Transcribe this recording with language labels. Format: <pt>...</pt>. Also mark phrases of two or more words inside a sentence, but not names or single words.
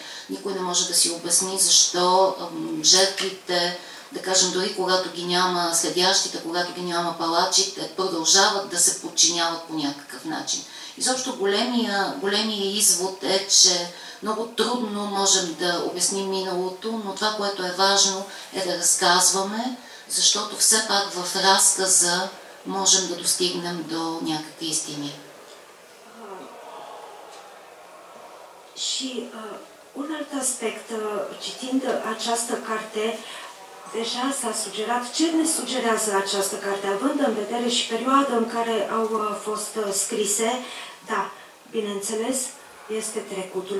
<bg>Никой не може да си обясни защо жертвите, да кажем, дори когато ги няма следящите, когато ги няма палачите, продължават да се подчиняват по някакъв начин. Изобщо големия извод е, че много трудно можем да обясним миналото, но това, което е важно, е да разказваме, защото все пак в разказа можем да достигнем до някакви истини.</bg> <ro>Și un alt aspect, citind această carte, deja s-a sugerat, ce ne sugerează această carte, având în vedere și perioada în care au fost scrise, da, bineînțeles, este trecutul.</ro>